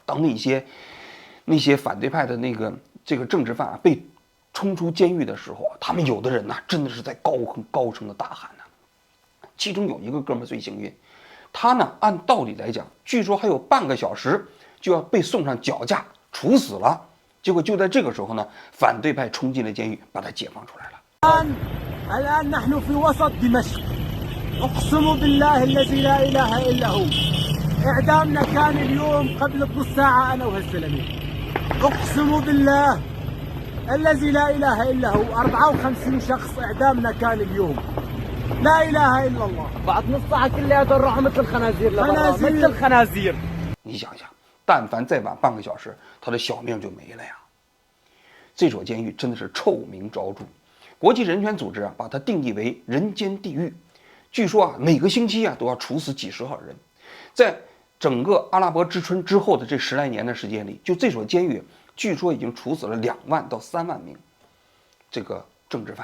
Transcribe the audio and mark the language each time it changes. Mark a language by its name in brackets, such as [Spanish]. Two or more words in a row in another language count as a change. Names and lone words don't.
[Chinese] 当那些反对派的这个政治犯被冲出监狱的时候，他们有的人真的是在高声的大喊其中有一个哥们最幸运，他按道理来讲，据说还有半个小时就要被送上绞架处死了。结果就在这个时候反对派冲进了监狱，把他解放出来了。 [Arabic] الآن نحن في وسط دمشق أقسم بالله الذي لا إله إلا هو إعدامنا كان اليوم قبل بنص ساعة أنا وهالزلمة أقسم بالله الذي لا إله إلا هو 54 شخص إعدامنا كان اليوم لا اله الا الله بعد نص ساعه كلياتهم راحوا مثل الخنازير مثل الخنازير。 [Chinese] 你想想，但凡再晚半个小时，他的小命就没了呀。这所监狱真的是臭名昭著，国际人权组织把它定义为人间地狱。据说每个星期都要处死几十号人。在整个阿拉伯之春之后的这10来年的时间里，就这所监狱，据说已经处死了2万到3万名这个政治犯。